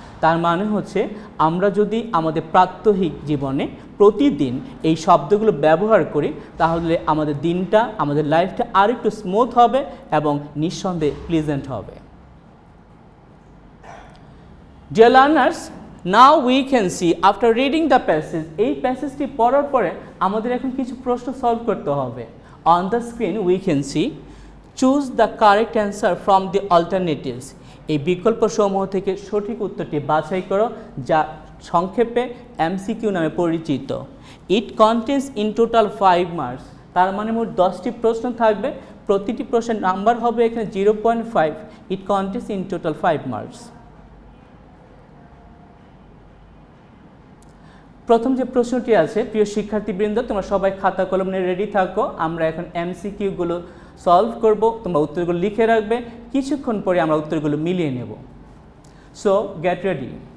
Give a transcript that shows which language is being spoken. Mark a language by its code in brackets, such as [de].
[bn] তার মানে হচ্ছে আমরা যদি আমাদের প্রাত্যহিক জীবনে প্রতিদিন এই শব্দগুলো ব্যবহার করি তাহলে আমাদের দিনটা, আমাদের লাইফটা আর একটু স্মুথ হবে এবং নিঃসন্দেহে প্লিজেন্ট হবে। [en] Dear learners, now we can see after reading the passage, [bn] এই প্যাসেজটি পড়ার পরে আমাদের এখন কিছু প্রশ্ন সলভ করতে হবে। [en] On the screen we can see choose the correct answer from the alternatives. [bn] এই বিকল্পসমূহ থেকে সঠিক উত্তরটি বাছাই করো, যা সংক্ষেপে MCQ নামে পরিচিত। [en] It contains in total 5 marks. [bn] তার মানে মোট 10টি প্রশ্ন থাকবে, প্রতিটি প্রশ্নের নাম্বার হবে এখানে 0.5. [en] It contains in total 5 marks. [bn] প্রথম যে প্রশ্নটি আছে, প্রিয় শিক্ষার্থীবৃন্দ তোমরা সবাই খাতা কলম নিয়ে রেডি থাকো, আমরা এখন MCQ গুলো সলভ করব, তোমরা উত্তরগুলো লিখে রাখবে, কিছুক্ষণ পরে আমরা উত্তরগুলো মিলিয়ে নেব। [en] So get ready.